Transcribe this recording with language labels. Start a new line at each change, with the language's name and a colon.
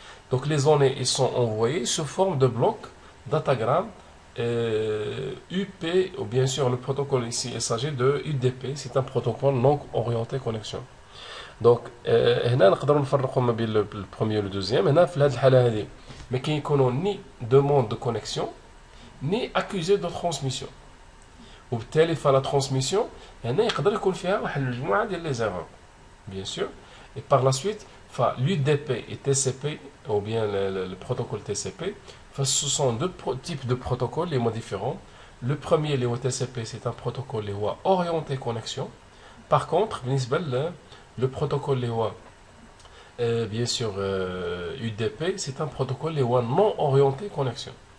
French: Donc les données ils sont envoyées sous forme de blocs, datagram, UP, ou bien sûr le protocole ici, il s'agit de UDP, c'est un protocole non orienté connexion.
Arabic: Donc هنا نقدروا نفرقوا ما بين
French: le premier et le deuxième.
Arabic: هنا في هذه الحالة هذه ما كيكونوا
French: ni demande de connexion ni accusé de transmission.
Arabic: وبالتالي فلا transmission هنا يقدر يكون فيها واحد المجموعة ديال لي زيرور
French: bien sûr. Et par la suite, l'UDP et TCP, ou bien le protocole TCP, ce sont deux types de protocoles, les mots différents. Le premier, le TCP, c'est un protocole orienté connexion. Par contre, le protocole bien sûr UDP, c'est un protocole non orienté connexion.